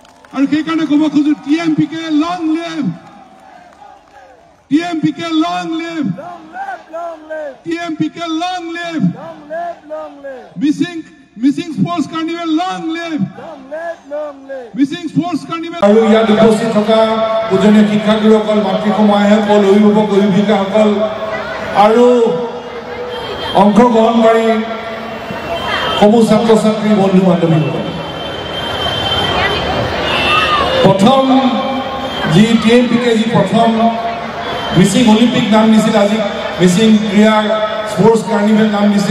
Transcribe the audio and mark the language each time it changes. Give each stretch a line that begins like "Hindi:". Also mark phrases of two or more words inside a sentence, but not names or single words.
Assamese: আৰু সেইকাৰণে ক'ব খোজো
English: TMPK long live, TMPK long live, TMPK long live, Missing Sports Carnival long live, Missing Sports Carnival.
Assamese: আৰু ইয়াত উপস্থিত থকা পূজনীয় শিক্ষাগুৰুসকল, মাতৃ সমাজসকল, অভিভাৱক অভিভাৱিকাসকল আৰু অংশগ্ৰহণকাৰী সমূহ ছাত্ৰ ছাত্ৰী বন্ধু বান্ধৱীসকল, প্ৰথম যি TMPK যি প্ৰথম মিচিং অলিম্পিক নাম দিছিল, আজি মিচিং ক্ৰীড়া
English: sports carnival
Assamese: নাম দিছে।